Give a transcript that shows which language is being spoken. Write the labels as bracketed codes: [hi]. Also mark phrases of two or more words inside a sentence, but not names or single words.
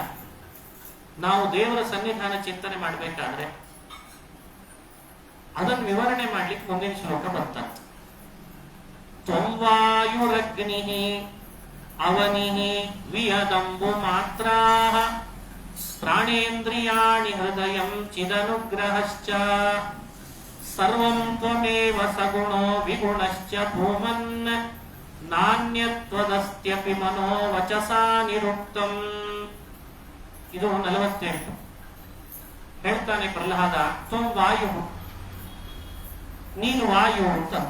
[kn] ನಾವು ದೇವರ ಸನ್ನಿಧಾನ ಚಿಂತನೆ ಮಾಡಬೇಕಾದ್ರೆ ಅದನ್ನು ವಿವರಣೆ ಮಾಡ್ಲಿಕ್ಕೆ ಮುಂದಿನ ಶ್ಲೋಕ ಬರ್ತಂತ. [sa] ತ್ವಂವಾಯುರಗ್ನಿ ಅವನಿಹಿ ವಿಯದಂಬು ಮಾತ್ರಾಹ ಪ್ರಾಣೇಂದ್ರಿಯಾಣಿ ಹೃದಯಂ ಚಿದನುಗ್ರಹಶ್ಚ ಸರ್ವಂ ತ್ವಮೇವ ಸಗುಣೋ ವಿಗುಣಶ್ಚ ಭೂಮನ್ ನಾಣ್ಯತ್ವದಸ್ತ್ಯಪಿ ಮನೋ ವಚಸಾ ನಿರುಕ್ತಂ. [kn] ಇದು 48. ಹೇಳ್ತಾನೆ ಪ್ರಹ್ಲಾದ, [sa] ತ್ವಂ ವಾಯು, [kn] ನೀನು ವಾಯು ಅಂತಂದ.